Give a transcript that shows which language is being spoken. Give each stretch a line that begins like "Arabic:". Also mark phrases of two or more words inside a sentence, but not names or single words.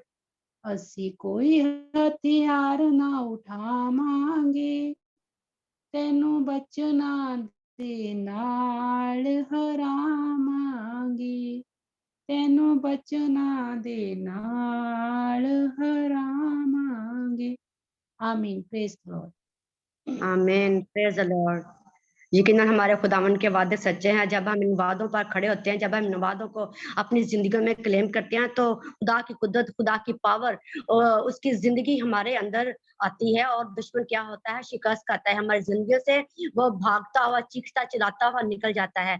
Punjabi: ਅਸੀ ਕੋਈ ਹਥਿਆਰ ਨਾ ਉਠਾਵਾਂਗੇ, ਤੈਨੂੰ ਬਚਨਾ ਦੇ ਨਾਲ ਹਰਾਵਾਂਗੇ, ਤੈਨੂੰ ਬਚਨਾ ਦੇ ਨਾਲ ਹਰਾਵਾਂਗੇ।
English: Amen. Praise the Lord. Amen, praise the Lord.
Hindi: यकीनन हमारे खुदावन के वादे सच्चे हैं। जब हम इन वादों पर खड़े होते हैं, जब हम इन वादों को अपनी जिंदगी में क्लेम करते हैं, तो खुदा की कुदरत, खुदा की पावर, उसकी जिंदगी हमारे अंदर आती है। और दुश्मन क्या होता है, शिकस्त खाता है हमारी जिंदगी से, वो भागता हुआ, चीखता चिल्लाता हुआ निकल जाता है।